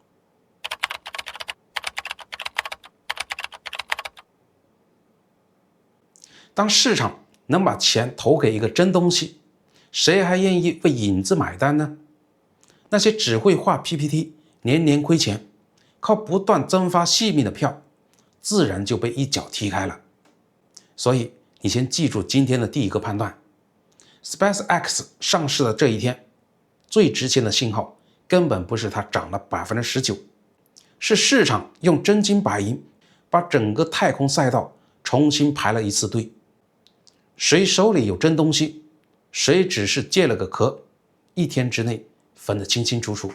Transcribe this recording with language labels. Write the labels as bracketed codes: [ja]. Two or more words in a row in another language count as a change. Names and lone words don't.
[zh] 當市場能把錢投給一個真東西，誰還願意為影子買單呢？那些只會畫 PPT， 年年虧錢，靠不斷增發續命的票，自然就被一腳踢開了。所以你先記住今天的第一個判斷， SpaceX 上市的這一天，最值錢的信號根本不是它漲了 19%， 是市場用真金白銀把整個太空賽道重新排了一次隊。誰手裡有真東西，誰只是借了個殼，一天之內分得清清楚楚。